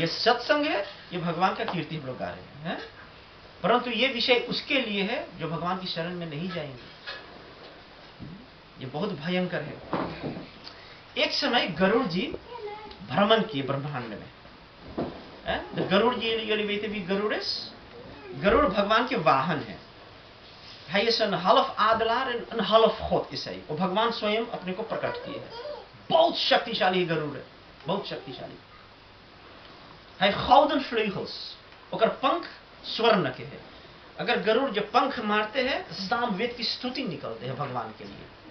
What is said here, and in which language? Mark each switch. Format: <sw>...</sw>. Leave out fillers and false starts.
<hi>ये सत्संग है, ये भगवान का कीर्ति हम लोग गा रहे हैं, परंतु ये विषय उसके लिए है जो भगवान की शरण में नहीं जाएंगे। ये बहुत भयंकर है। एक समय गरुड़ जी भ्रमण किए ब्रह्मांड में। गरुड़ जी गरुड़ भगवान के वाहन है।</hi> <nl>Hij is een half adelaar en een half God is hij।</nl> <hi>वो भगवान स्वयं अपने को प्रकट किए है। बहुत शक्तिशाली गरुड़ है, बहुत शक्तिशाली।</hi> <nl>Hij gouden vleugels,</nl> <hi>ओकर पंख स्वर्ण के है। अगर गरुड़ जब पंख मारते हैं तो सामवेद की स्तुति निकलते हैं भगवान के लिए।</hi>